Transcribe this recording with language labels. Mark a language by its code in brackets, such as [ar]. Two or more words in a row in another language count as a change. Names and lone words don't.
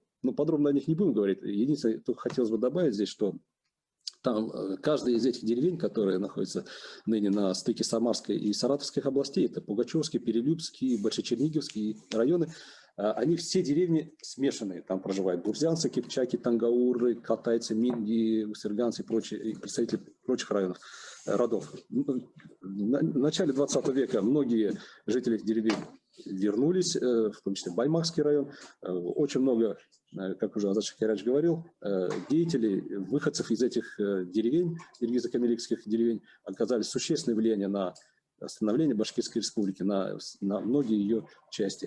[ru] Но подробно о них не будем говорить. Единственное, только хотелось бы добавить здесь, что там каждая из этих деревень, которые находятся ныне на стыке Самарской и Саратовских областей, это Пугачевский, Перелюбский, Большечерниговский районы, они все деревни смешанные. Там проживают бурзянцы, кипчаки, тангауры, катайцы, минги, усерганцы и прочие представители прочих родов. В начале 20 века многие жители этих деревень вернулись, в том числе Баймакский район. Очень много, как уже Азат Шакирович говорил, деятелей, выходцев из этих деревень, иргизо-камеликских деревень, оказали существенное влияние на становление Башкирской республики, на многие ее части.